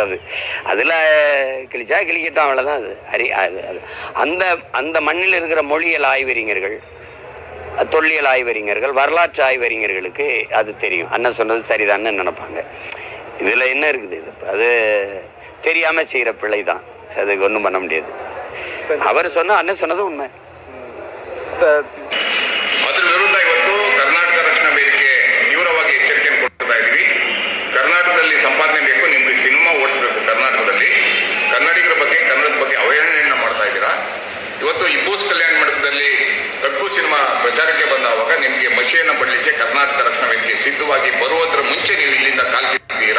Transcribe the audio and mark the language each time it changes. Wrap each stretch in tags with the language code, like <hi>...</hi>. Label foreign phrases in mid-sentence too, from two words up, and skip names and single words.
<ta>அது அதில் கிழிச்சா கிழிக்கட்டும், அவ்வளோதான். அது அந்த மண்ணில் இருக்கிற மொழியியல் ஆய்வறிஞர்கள், தொல்லியல் ஆய்வறிஞர்கள், வரலாற்று ஆய்வறிஞர்களுக்கு அது தெரியும். அண்ணன் சொன்னது சரிதான்னு நினைப்பாங்க. இதில் என்ன இருக்குது? இது அது தெரியாமல் செய்கிற பிள்ளை தான். அதுக்கு ஒன்றும் பண்ண முடியாது. அவர் அண்ணன் சொன்னது ಉண்ಮೆ.</ta> <kn>ಅದ್ರ ವಿರುದ್ಧ ಇವತ್ತು ಕರ್ನಾಟಕ ರಕ್ಷಣಾ ವೇದಿಕೆ ತೀವ್ರವಾಗಿ ಎಚ್ಚರಿಕೆಯನ್ನು ಕೊಡ್ತಾ ಇದ್ದೀವಿ. ಕರ್ನಾಟಕದಲ್ಲಿ ಸಂಪಾದನೆ ಬೇಕು, ನಿಮ್ಗೆ ಸಿನಿಮಾ ಓಡಿಸ್ಬೇಕು. ಕರ್ನಾಟಕದಲ್ಲಿ ಕನ್ನಡಿಗರ ಬಗ್ಗೆ, ಕನ್ನಡದ ಬಗ್ಗೆ ಅವಹೇಳನೆಯನ್ನು ಮಾಡ್ತಾ ಇದ್ದೀರಾ. ಇವತ್ತು ಇಬ್ಬೂಸ್ ಕಲ್ಯಾಣ ಮಂಟಪದಲ್ಲಿ ಕಗ್ಗು ಸಿನಿಮಾ ಪ್ರಚಾರಕ್ಕೆ ಬಂದಾವಾಗ ನಿಮಗೆ ಮಶಿಯನ್ನು ಬಡಲಿಕ್ಕೆ ಕರ್ನಾಟಕ ರಕ್ಷಣಾ ವೇದಿಕೆ ಸಿದ್ಧವಾಗಿ ಬರುವುದರ ಮುಂಚೆ ನೀವು ಇಲ್ಲಿಂದ ಕಾಲ್ಕಿದ್ದೀರಾ.</kn>